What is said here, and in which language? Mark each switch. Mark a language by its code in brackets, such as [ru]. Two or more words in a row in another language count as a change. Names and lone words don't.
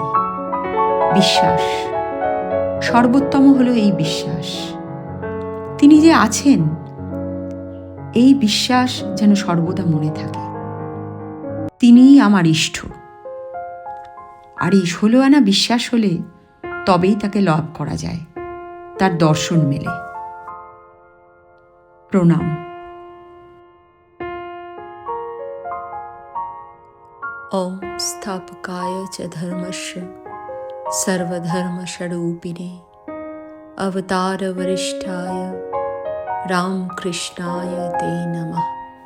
[bn] বিশ্বাস, সর্বোত্তম হলো এই বিশ্বাস, তিনি যে আছেন, এই বিশ্বাস যেন সর্বদা মনে থাকে। তিনিই আমার ইষ্ট। আর এই 16 আনা বিশ্বাস হলে তবেই তাকে লাভ করা যায়, তার দর্শন মেলে। প্রণাম। [sa] ओम स्थापकाय च धर्मस्य सर्वधर्मस्वरूपिणे अवतार वरिष्ठाय रामकृष्णाय ते नमः।